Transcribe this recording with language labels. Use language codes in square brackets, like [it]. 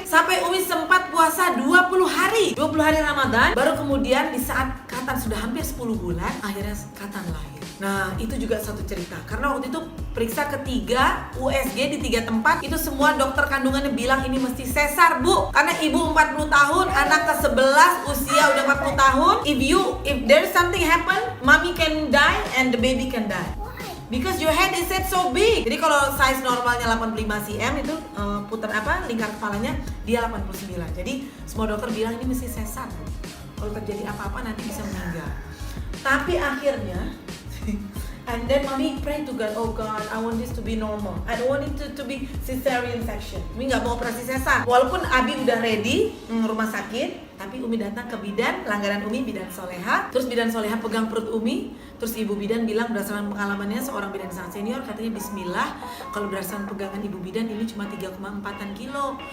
[id] Sampai Umi sempat puasa 20 hari Ramadan, baru kemudian di saat Katan sudah hampir 10 bulan, akhirnya Katan lahir. Nah, itu juga satu cerita. Karena waktu itu periksa ketiga USG di 3 tempat, itu semua dokter kandungannya bilang ini mesti sesar, Bu. Karena ibu 40 tahun, anak ke-11 usia udah 40 tahun. [en] If there's something happen, mommy can die and the baby can die. Because your head is set so big. [id] Jadi kalau size normalnya 85 cm itu lingkar kepalanya dia 89. Jadi semua dokter bilang ini mesti sesar. Kalau terjadi apa-apa nanti bisa meninggal. Tapi akhirnya [en] and then mommy pray to God, oh God, I want this to be normal. I don't want it to be cesarean section. [id] Umi nggak mau operasi sesar. Walaupun Abi udah ready rumah sakit, tapi Umi datang ke bidan, langganan Umi bidan Soleha. Terus bidan Soleha pegang perut Umi. Terus ibu bidan bilang berdasarkan pengalamannya seorang bidan sangat senior, katanya Bismillah, kalau berdasarkan pegangan ibu bidan ini cuma 3,4 kilo.